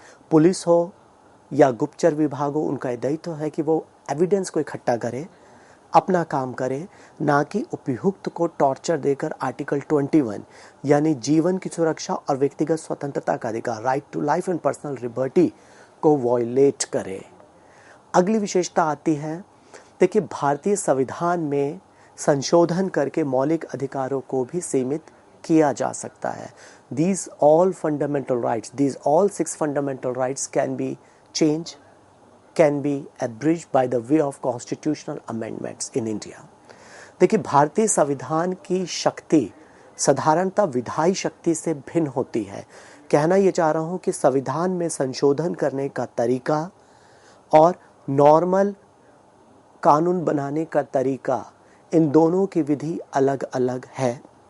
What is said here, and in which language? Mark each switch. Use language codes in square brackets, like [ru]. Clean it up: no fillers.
[hi] Police हो या गुप्तचर विभाग हो, उनका दायित्व है कि वो एविडेंस को इकट्ठा करे, अपना काम करे, ना कि उपयुक्त को टॉर्चर देकर आर्टिकल 21 यानी जीवन की सुरक्षा और व्यक्तिगत स्वतंत्रता का अधिकार, [en] right to life and personal liberty, [hi] को वॉयलेट करे। अगली विशेषता आती है, देखिए, भारतीय संविधान में संशोधन करके मौलिक अधिकारों को भी सीमित किया जा सकता है। [en] These all fundamental rights, these all 6 fundamental rights can be changed, can be abridged by the way of constitutional amendments in India. [hi] देखिए, भारतीय संविधान की शक्ति साधारणतः विधायी शक्ति से भिन्न होती है। कहना ये चाह रहा हूँ कि संविधान में संशोधन करने का तरीका और नॉर्मल कानून बनाने का तरीका, इन दोनों की विधि अलग अलग है।